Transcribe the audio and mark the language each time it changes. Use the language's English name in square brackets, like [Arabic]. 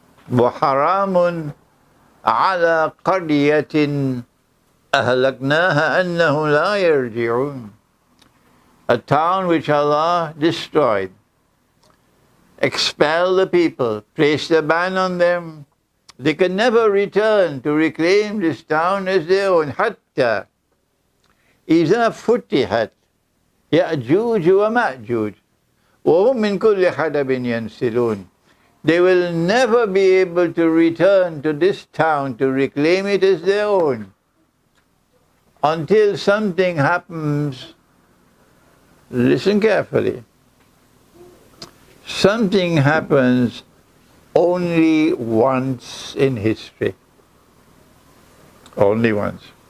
[Arabic] وَحَرَامٌ عَلَى قَرْيَةٍ أَهْلَكْنَاهَا أَنَّهُ لَا يَرْجِعُونَ. [English] A town which Allah destroyed, expelled the people, placed a ban on them. They can never return to reclaim this town as their own. [Arabic] Hatta إِذَا فُتِحَتْ يَأْجُوجُ وَمَأْجُوجُ وَهُمْ مِنْ كُلِّ حَدَبٍ يَنْسِلُونَ. [English] They will never be able to return to this town to reclaim it as their own until something happens. Listen carefully. Something happens only once in history. Only once.